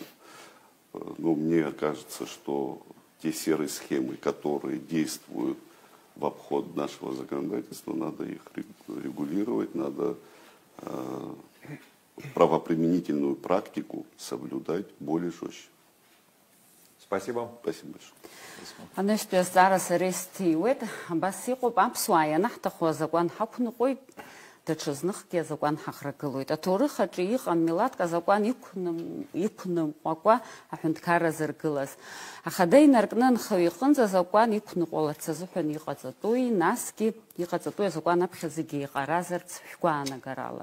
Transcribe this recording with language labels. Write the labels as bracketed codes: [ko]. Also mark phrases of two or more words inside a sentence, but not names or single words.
[ru] Но мне кажется, что те серые схемы, которые действуют в обход нашего законодательства, надо их регулировать, надо правоприменительную практику соблюдать более жестче. Спасибо. Спасибо большое. [ab] Анэштээс зараз рестиуэд бас иҟоуп аԥсуаа ианаҳҭаху азакәан ҳақәныҟәоит, даҽа зныхгьы азакәан ҳахрагылоит. Аҭоурых аҿы иҟам милаҭк азакәан иқәныҟәакәа аҳәынҭқарра зыргылаз. Аха инаркны анхаҩ иҟынӡа азакәан иқәныҟәаларц азыҳәан иҟаҵатәуи, насгьы иҟаҵатәуи азакәан аԥхьа зегьы иҟаразарц шәгәаанагарала.